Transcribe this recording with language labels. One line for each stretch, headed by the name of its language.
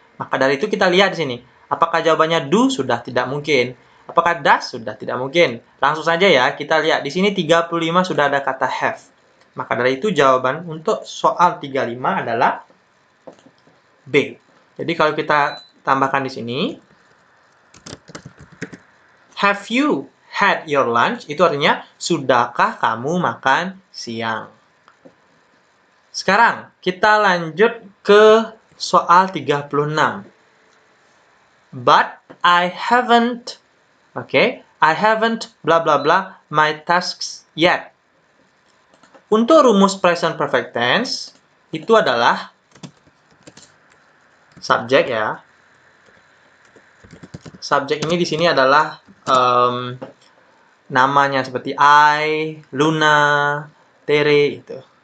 Indonesian: Maka dari itu kita lihat di sini, apakah jawabannya do? Sudah tidak mungkin. Apakah does? Sudah tidak mungkin. Langsung saja ya, kita lihat di sini 35 sudah ada kata have. Maka dari itu jawaban untuk soal 35 adalah B. Jadi kalau kita tambahkan di sini,
English: have you had your lunch?
Indonesian: Itu artinya, sudahkah kamu makan siang? Sekarang, kita lanjut ke soal 36.
English: But I haven't, I haven't blah blah blah my tasks yet.
Indonesian: Untuk rumus present perfect tense, itu adalah subjek ya. Subjek ini di sini adalah namanya seperti I, Luna, Tere itu.